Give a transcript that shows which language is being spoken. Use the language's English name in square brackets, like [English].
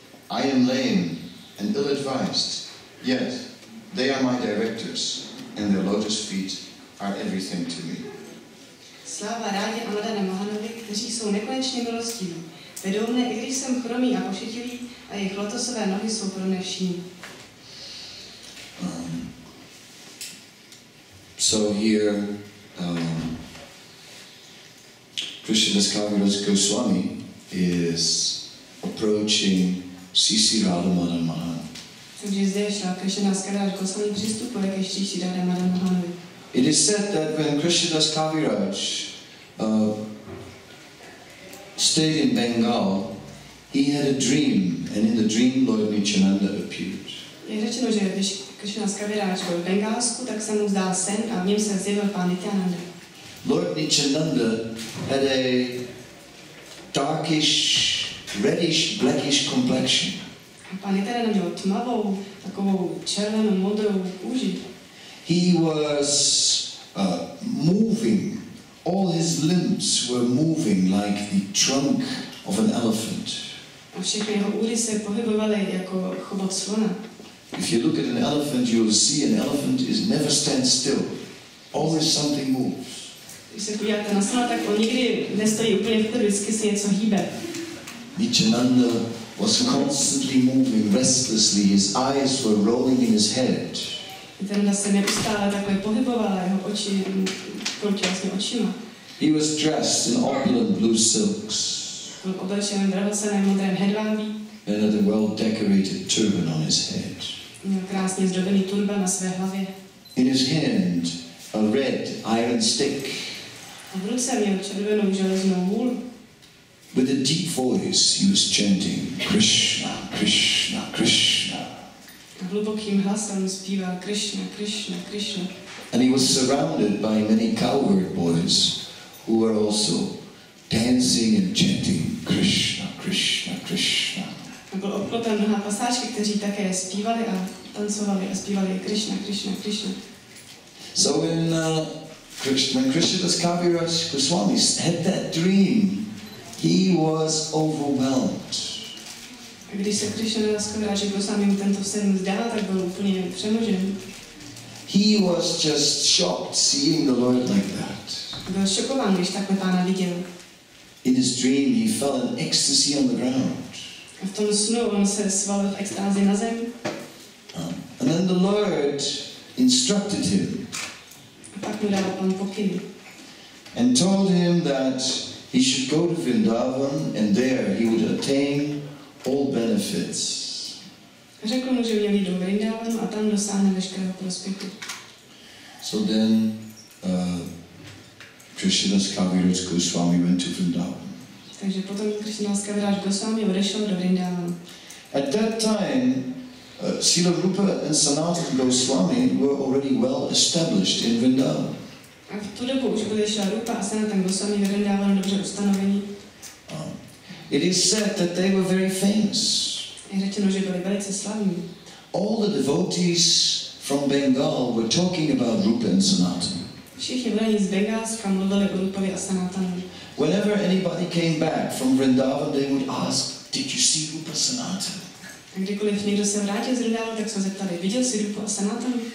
[English] I am lame and ill-advised, yet they are my directors, and their lotus feet are everything to me. [Czech] Sláva Rádě a Madana Mohanovi, kteří jsou nekonečně milostiví. Vedou mne, i když jsem chromý a pošetilý, a jejich lotosové nohy jsou pro mne vším. [English] So here, Krishnadas Kaviraj Goswami is approaching Sisi Radha Madan Mohan. [Czech] Takže zde Krishnadas Kaviraj Goswami přistupuje ke Sri Radha Madan Mohanovi. [English] It is said that when Krishnadas Kaviraj stayed in Bengal, he had a dream, and in the dream Lord Nityananda appeared. [Czech] Je řečeno, že když Krishnadas Kaviraj byl v Bengálsku, tak se mu zdál sen a v něm se zjevil pán Nityananda. [English] Lord Nityananda had a darkish, reddish, blackish complexion. [Czech] A pán Nityananda měl tmavou, takovou červenou, modrou kůži. [English] He was moving. All his limbs were moving like the trunk of an elephant. [Czech] A všechny jeho údy se pohybovaly jako chobot slona. [English] If you look at an elephant, you will see an elephant is never stands still. Always something moves. [Czech] Když se podíváte na slona, tak on nikdy nestojí úplně v klidu, vždycky se něco hýbe. [English] Nityananda was constantly moving restlessly. His eyes were rolling in his head. [Czech] Nityananda se neustále takhle pohyboval a jeho oči kroutí vlastně očima. [English] He was dressed in opulent blue silks. [Czech] Byl oblečen v drahoceném modrém hedvábí. [English] And had a well-decorated turban on his head. [Czech] Měl krásně zdobený turban na své hlavě. [English] In his hand, a red iron stick. [Czech] A v ruce měl červenou železnou hůl. [English] With a deep voice, he was chanting Krishna, Krishna, Krishna. [Czech] A hlubokým hlasem zpíval Krishna, Krishna, Krishna. [English] And he was surrounded by many cowherd boys who were also dancing and chanting Krishna, Krishna, Krishna. [Czech] A byl obklopen mnoha pasáčky, kteří také zpívali a tancovali a zpívali Krishna, Krishna, Krishna. [English] So when Krishnadas Kaviraj Goswami had that dream, he was overwhelmed. [Czech] A když se Krishnadas Kaviraj Goswami tento sen zdál, tak byl úplně přemožen. [English] He was just shocked seeing the Lord like that. [Czech] Byl šokován, když takhle pána viděl. [English] In his dream, he fell in ecstasy on the ground. [Czech] A v tom snu on se svalil v extázi na zem. [English] And then the Lord instructed him. [Czech] A pak mu dal pan pokyn. [English] And told him that he should go to Vrindavan and there he would attain all benefits. [Czech] Řekl mu, že měl jít do Vrindavanu a tam dosáhne veškerého prospěchu. [English] So then Krishnadas Kaviraj Goswami went to Vrindavan. [Czech] Takže potom Krishnadas Kaviraj Goswami odešel do Vrindavanu. [English] At that time, Srila Rupa and Sanatana Goswami were already well established in Vrindavan. [Czech] A v tu dobu už byli Srila Rupa a Sanatana Goswami ve Vrindavanu dobře ustanoveni. [English] It is said that they were very famous. [Czech] Je řečeno, že byli velice slavní. [English] All the devotees from Bengal were talking about Rupa and Sanatana. [Czech] Všichni volení z Bengálska mluvili o Rupovi a Sanatanu. [English] Whenever anybody came back from Vrindavan, they would ask, did you see Rupa Sanatan? [Czech] A kdykoliv někdo se vrátil z Vrindávu, tak se zeptali, viděl jsi Rupu a Sanatanu?